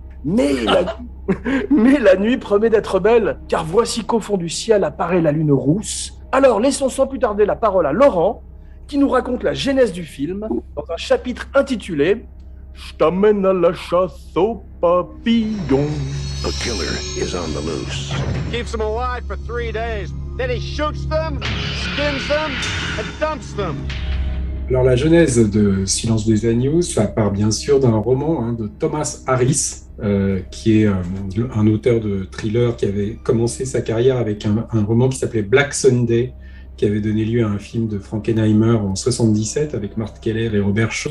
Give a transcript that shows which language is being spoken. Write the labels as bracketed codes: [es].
[fr] Mais la nuit promet d'être belle, car voici qu'au fond du ciel apparaît la lune rousse. Alors laissons sans plus tarder la parole à Laurent, qui nous raconte la genèse du film dans un chapitre intitulé « Je t'amène à la chasse aux papillons ». [en] The killer is on the loose. Keeps them alive for 3 days. Then he shoots them, skins them, and dumps them. [fr] Alors la genèse de Silence des Agneaux, ça part bien sûr d'un roman de Thomas Harris, qui est un auteur de thriller qui avait commencé sa carrière avec un roman qui s'appelait Black Sunday, qui avait donné lieu à un film de Frankenheimer en 77 avec Mark Keller et Robert Shaw.